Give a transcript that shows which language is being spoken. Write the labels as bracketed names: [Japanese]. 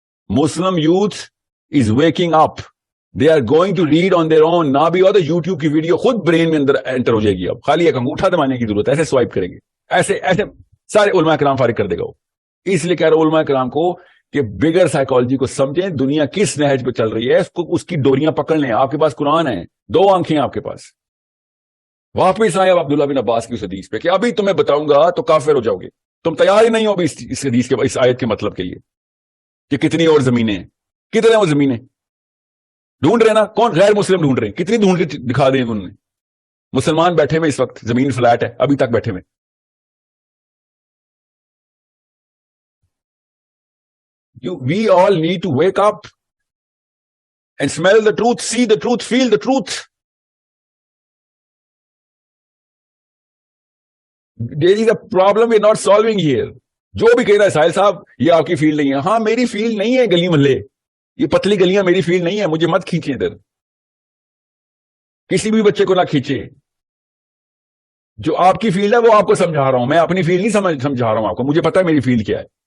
[English] Muslim youth is waking up, they are going to read on their own. [Urdu] نہ بھی ہو تو YouTube کی video خود برین میں اندر انٹر ہو جائے گی. اب خالی ایک انگوٹھا دبانے کی ضرورت ہے, ایسے سوائپ کریں گے, ایسے سارے علماء کرام فارغ کر دے گا وہ. اس لیے کہہ رہا ہوں علماء کرام کو کہ بگر سائیکالوجی کو سمجھیں, دنیا کس نہج پہ چل رہی ہے, اس کی ڈوریاں پکڑ لیں. آپ کے پاس قرآن ہے, 2 آنکھیں آپ کے پاس. واپس آئے عبداللہ بن عباس کی اس حدیث پہ کہ ابھی تمہیں بتاؤں گا تو کافر ہو جاؤ گے. تم تیار ہی نہیں ہو ابھی اس حدیث کے, اس آیت کے مطلب کے لیے کہ کتنی اور زمینیں ہیں. کتنے وہ زمینیں ڈھونڈ رہے نا, کون غیر مسلم ڈھونڈ رہے ہیں, کتنی ڈھونڈ کے دکھا دیں انہوں نے. مسلمان بیٹھے ہوئے اس وقت, زمین فلیٹ ہے ابھی تک بیٹھے ہوئے. [English] We all need to wake up and smell the truth, see the truth, feel the truth. There is a problem we're not solving here. [Urdu] جو بھی کہہ رہا ہے ساحل صاحب یہ آپ کی فیلڈ نہیں ہے, ہاں میری فیلڈ نہیں ہے. گلی محلے, یہ پتلی گلیاں میری فیلڈ نہیں ہے. مجھے مت کھینچیں ادھر, کسی بھی بچے کو نہ کھینچے. جو آپ کی فیلڈ ہے وہ آپ کو سمجھا رہا ہوں, میں اپنی فیلڈ نہیں سمجھا رہا ہوں آپ کو. مجھے پتا ہے میری فیلڈ کیا ہے.